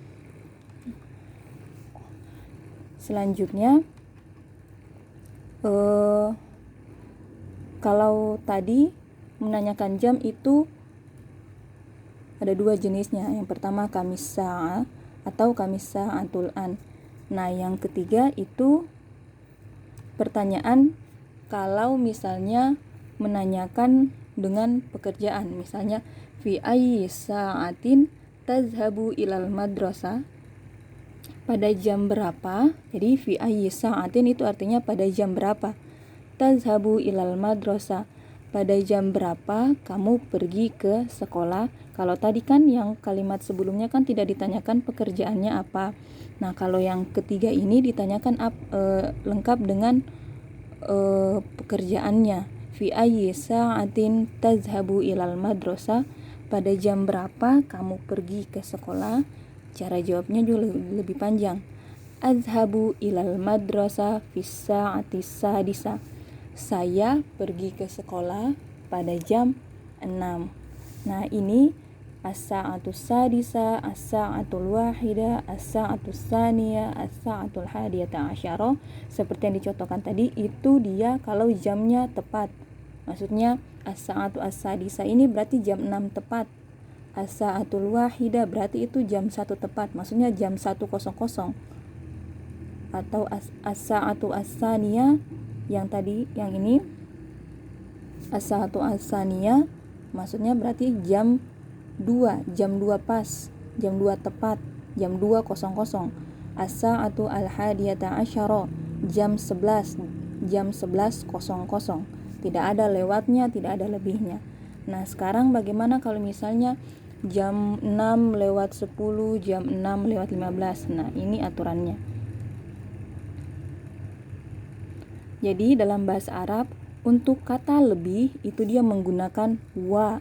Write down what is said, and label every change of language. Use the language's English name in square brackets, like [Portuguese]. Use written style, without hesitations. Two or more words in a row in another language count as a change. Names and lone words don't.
[Indonesian] Selanjutnya kalau tadi menanyakan jam itu ada 2 jenisnya. Yang pertama [Arabic] كم الساعة [Indonesian] atau [Arabic] كم الساعة الآن. [Indonesian] Nah, yang ketiga itu pertanyaan kalau misalnya menanyakan dengan pekerjaan. Misalnya [Arabic] في أي ساعة تذهب إلى المدرسة, [Indonesian] pada jam berapa. Jadi [Arabic] في أي ساعة [Indonesian] itu artinya pada jam berapa. [Arabic] تذهب إلى المدرسة, [Indonesian] pada jam berapa kamu pergi ke sekolah. Kalau tadi kan yang kalimat sebelumnya kan tidak ditanyakan pekerjaannya apa. Nah, kalau yang ketiga ini ditanyakan lengkap dengan pekerjaannya. [Arabic] في أي ساعة تذهب إلى المدرسة, [Indonesian] pada jam berapa kamu pergi ke sekolah. Cara jawabnya juga lebih panjang. [Arabic] أذهب إلى المدرسة في الساعة السادسة, [Indonesian] saya pergi ke sekolah pada jam 6. Nah, ini [Arabic] الساعة السادسة، الساعة الواحدة، الساعة الثانية، الساعة الحادية عشرة. [Indonesian] Seperti yang dicontohkan tadi, itu dia kalau jamnya tepat. Maksudnya [Arabic] الساعة السادسة [Indonesian] ini berarti jam 6 tepat. [Arabic] الساعة الواحدة [Indonesian] berarti itu jam 1 tepat. Maksudnya jam 1.00. Atau [Arabic] الساعة الثانية [Indonesian] yang tadi, yang ini [Arabic] الساعة الثانية [Indonesian] maksudnya berarti jam 2 pas, jam 2 tepat, jam 2.00. [Arabic] الساعة الحادية عشرة, [Indonesian] jam 11, jam 11.00. Tidak ada lewatnya, tidak ada lebihnya. Nah, sekarang bagaimana kalau misalnya jam 6 lewat 10, jam 6 lewat 15. Nah, ini aturannya. Jadi dalam bahasa Arab untuk kata lebih itu dia menggunakan wa.